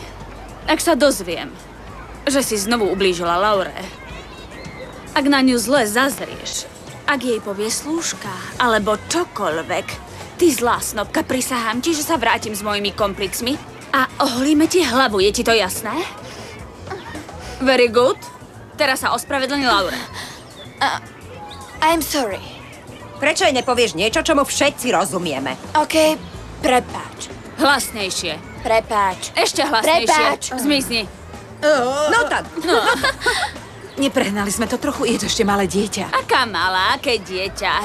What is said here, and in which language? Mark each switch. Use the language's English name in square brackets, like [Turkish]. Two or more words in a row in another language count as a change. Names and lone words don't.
[Slovak] Ak sa dozviem, že si znovu ublížila Laure, ak na ňu zle zazrieš, ak jej povie slúžka, alebo čokoľvek, ty zlá snobka, prisahám ti, že sa vrátim s mojimi komplicmi a oholíme ti hlavu, je ti to jasné? [English] Very good. [Slovak] Teraz sa ospravedlni Laure. [English] I'm sorry. [Slovak] Prečo jej nepovieš niečo, čomu všetci rozumieme? OK, prepáč. Hlasnejšie. Prepáč. Ešte hlasnejšie. Prepáč. Zmizni. No tak. Neprehnali sme to trochu, je to ešte malé dieťa. Aká malá, aké dieťa.